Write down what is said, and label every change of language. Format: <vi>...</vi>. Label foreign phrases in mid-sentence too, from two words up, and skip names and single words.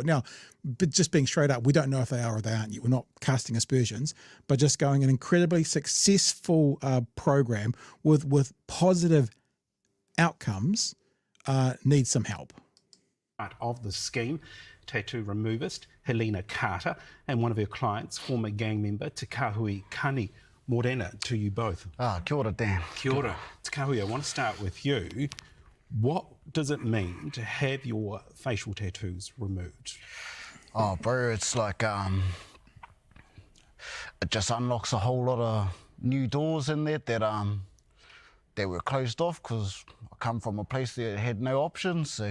<en>Now, but just being straight up, we don't know if they are or they aren't yet. We're not casting aspersions, but just going an incredibly successful program with positive outcomes needs some help. Part of the scheme, tattoo removist Helena Carter and one of her clients, former gang member Te Kahui Kani. Morena to you both.</en> <mi>Kia ora, Dan. Kia ora.</mi> <en>Te Kahui, I want to start with you. What does it mean to have your facial tattoos removed? Oh, bro, it's like, it just unlocks a whole lot of new doors in there that were closed off because I come from a place that had no options.</en>